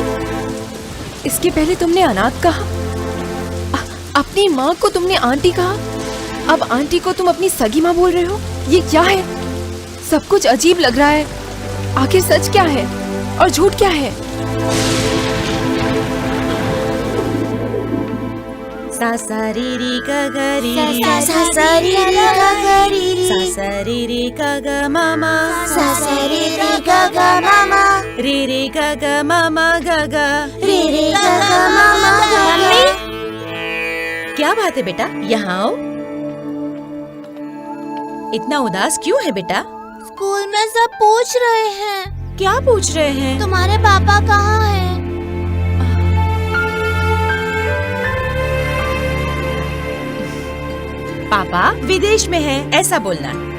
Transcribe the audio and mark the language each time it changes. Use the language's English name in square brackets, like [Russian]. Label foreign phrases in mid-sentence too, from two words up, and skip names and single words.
[Hindi] इसके पहले तुमने अनाथ कहा, अपनी माँ को तुमने आंटी कहा, अब आंटी को तुम अपनी सगी माँ बोल रहे हो। ये क्या है? सब कुछ अजीब लग रहा है। आखिर सच क्या है और झूठ क्या है? सा सा री री ग ग री री सा सा री री ग ग री री सा सा री री ग ग मामा सा सा री री ग ग मामा री री ग ग मामा ग ग री री ग ग मामा ग ग। क्या बात है बेटा, यहाँ आओ। इतना उदास क्यों है बेटा? स्कूल में सब पूछ रहे हैं। क्या पूछ रहे हैं? तुम्हारे पापा कहाँ हैं? पापा विदेश में है, ऐसा बोलना।